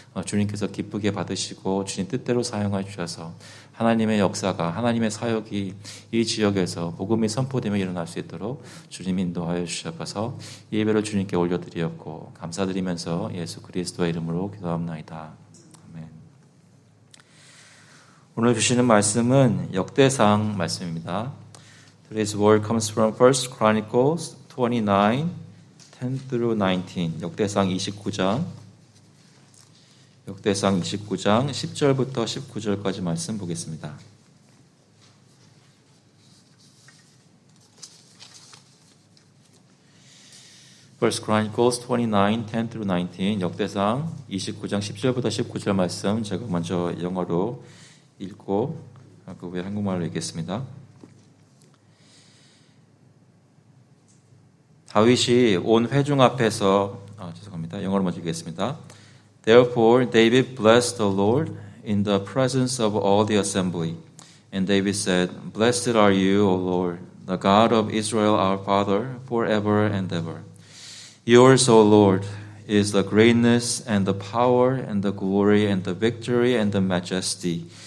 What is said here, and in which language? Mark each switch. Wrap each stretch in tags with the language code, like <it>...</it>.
<ko>주님께서 기쁘게 받으시고 주님 뜻대로 사용하여 주셔서 하나님의 역사가, 하나님의 사역이 이 지역에서 복음이 선포되며 일어날 수 있도록 주님 인도하여 주셔서 이 예배를 주님께 올려드리었고 감사드리면서 예수 그리스도의 이름으로 기도합나이다. 아멘. 오늘 주시는 말씀은 역대상 말씀입니다.</ko> <en>Today's word comes from 1 Chronicles 29, 10 through 19.</en> <ko>역대상 29장 10절부터 19절까지 말씀 보겠습니다.</ko> <en>First Chronicles 29, 10 through 19.</en> <ko>역대상 29장 10절부터 19절 말씀 제가 먼저 영어로 읽고 그 후에 한국말로 읽겠습니다. 다윗이 온 회중 앞에서 영어로 먼저 읽겠습니다.</ko> <en>Therefore David blessed the Lord in the presence of all the assembly. And David said, Blessed are you, O Lord, the God of Israel our Father, forever and ever. Yours, O Lord, is the greatness and the power and the glory and the victory and the majesty.</en>